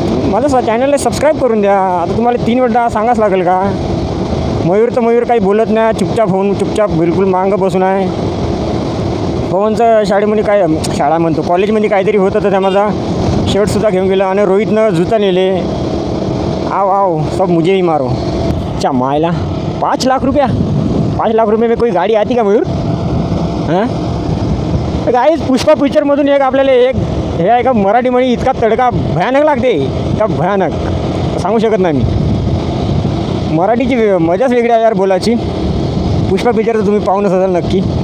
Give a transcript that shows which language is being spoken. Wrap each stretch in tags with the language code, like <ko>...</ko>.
<mr>माझं चॅनलला सबस्क्राईब करून द्या. आता तुम्हाला 3 वेळा सांगाच लागेल का? मयूर काही बोलत नाही, चुपचाप बिलकुल मागं बसून आहे. पवनचं शाळेमध्ये काय, शाळा म्हणतो कॉलेजमध्ये काहीतरी होतं तर माझा शर्टसुद्धा घेऊन गेला. आणि रोहितनं जुता नेले.</mr> <hi>आओ सब मुझे ही मारो. चा मायला 5 लाख रुपये में कोई गाडी आती का मयूर?</hi> <mr>हां गाईज पुष्पा पिक्चरमधून आपल्याला हे आहे का मराठी म्हणी इतका तडका भयानक लागते, इतका भयानक सांगू शकत नाही मी. मराठीची मजाच वेगळी आहे यार बोलायची. पुष्पा पिक्चर तुम्ही पाहूनच असाल नक्की.</mr>